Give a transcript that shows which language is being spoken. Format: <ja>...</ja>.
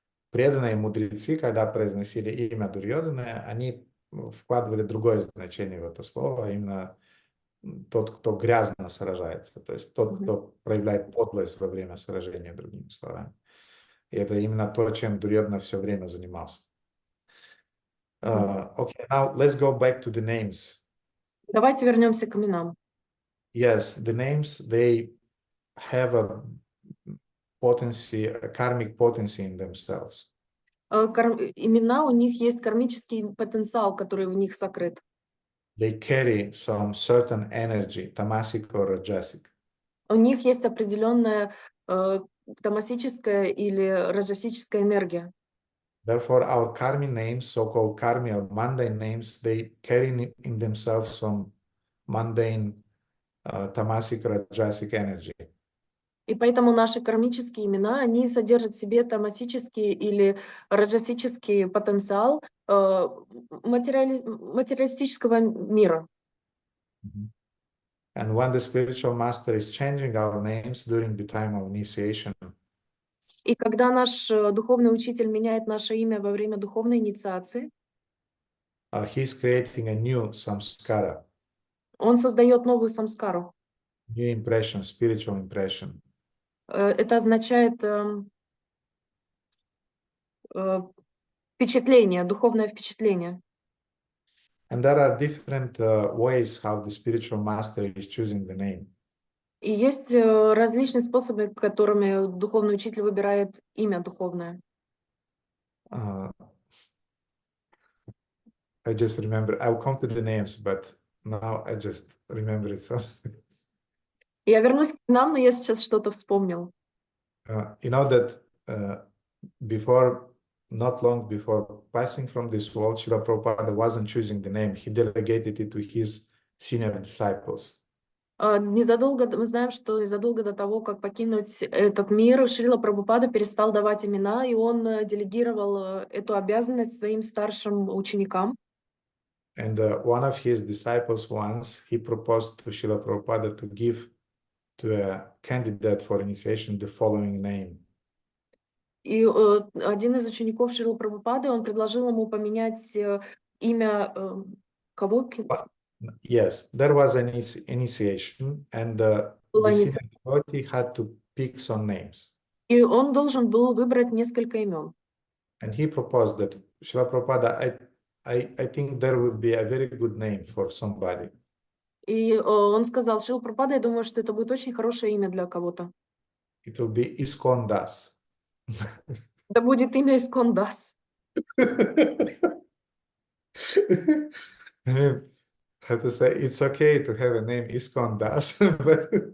<ru>Преданные мудрецы, когда произносили имя Дурьодханы, они вкладывали другое значение в это слово, именно тот, кто грязно сражается, то есть тот, кто проявляет подлость во время сражения, другими словами. И это именно то, чем Дурьодхана все время занимался.</ru> <en>Okay, now let's go back to the names.</en> <ru>Давайте вернемся к именам.</ru> <en>Yes, the names, they have a potency, a karmic potency in themselves.</en> <ru>Имена, у них есть кармический потенциал, который в них сокрыт.</ru> <en>They carry some certain energy, tamasic or rajasic.</en> <ru>У них есть определенная тамасическая или раджасическая энергия.</ru> <en>Therefore, our karmi names, so-called karmi or mundane names, they carry in themselves some mundane tamasic rajasic energy.</en> <ru>И поэтому наши кармические имена, они содержат в себе тамасический или раджасический потенциал материалистического мира.</ru> <en>And when the spiritual master is changing our names during the time of initiation,</en> <ru>и когда наш духовный учитель меняет наше имя во время духовной инициации,</ru> <en>he's creating a new samskara.</en> <ru>Он создает новую самскару.</ru> <en>New impression, spiritual impression.</en> <ru>Это означает впечатление, духовное впечатление.</ru> <en>And there are different ways how the spiritual master is choosing the name.</en> <ru>И есть различные способы, которыми духовный учитель выбирает имя духовное.</ru> <en>I just remember, I'll come to the names, but now I just remember it.</en> <ru>Я вернусь к нам, но я сейчас что-то вспомнил.</ru> <en>You know that before, not long before passing from this world, Srila Prabhupada wasn't choosing the name. He delegated it to his senior disciples.</en> <ru>Незадолго, мы знаем, что незадолго до того, как покинуть этот мир, Шрила Прабхупада перестал давать имена, и он делегировал эту обязанность своим старшим ученикам.</ru> <en>And one of his disciples once, he proposed to Srila Prabhupada to give to a candidate for initiation the following name.</en> <ru>И один из учеников Шрилы Прабхупады, он предложил ему поменять имя кого?</ru> <en>Yes, there was an initiation, and the senior devotee had to pick some names.</en> <ru>И он должен был выбрать несколько имен.</ru> <en>And he proposed that, Srila Prabhupada, I think there would be a very good name for somebody.</en> <ru>И он сказал: Шрила Прабхупада, я думаю, что это будет очень хорошее имя для кого-то.</ru> <en>It will be ISKCON Das.</en> <ru>Это будет имя ISKCON Das.</ru> <en>I mean, how to say, it's okay to have a name ISKCON Das, but</en>